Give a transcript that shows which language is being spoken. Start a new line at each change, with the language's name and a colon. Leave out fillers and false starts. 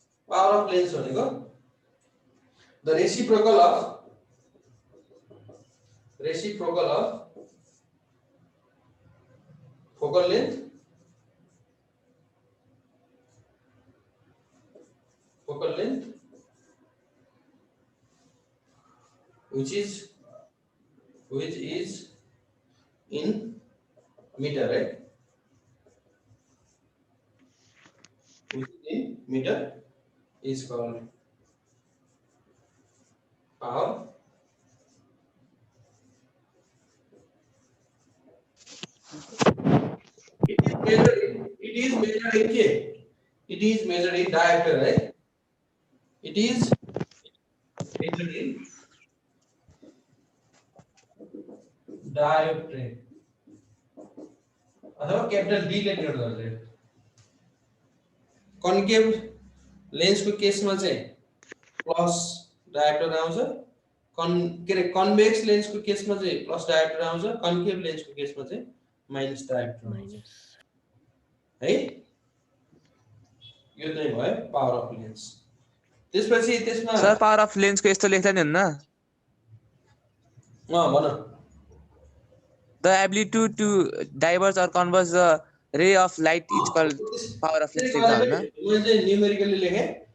English: power of lens
Nepali: भनेको
English: The reciprocal of focal length which is in meter, right? Which is in meter is called power. It is measured in K. It is measured in diopter, right? It is measured in diopter
Nepali: अथवा capital D ले denote गर्छ। Concave लेन्सको केसमा चाहिँ plus dioptre आउँछ, convex लेन्सको केसमा चाहिँ प्लस डायोप्टर आउँछ, कन्केभ लेन्सको केसमा चाहिँ माइनस डायोप्टर आउँछ है। यो चाहिँ भयो पावर अफ लेन्स। त्यसपछि त्यसमा सर पावर अफ लेन्सको यस्तो लेख्छ नि हैन? भन।
English: The ability to diverge or converge the ray of light is called power of lens.
Nepali: मैले चाहिँ न्यूमेरिकली लेखे।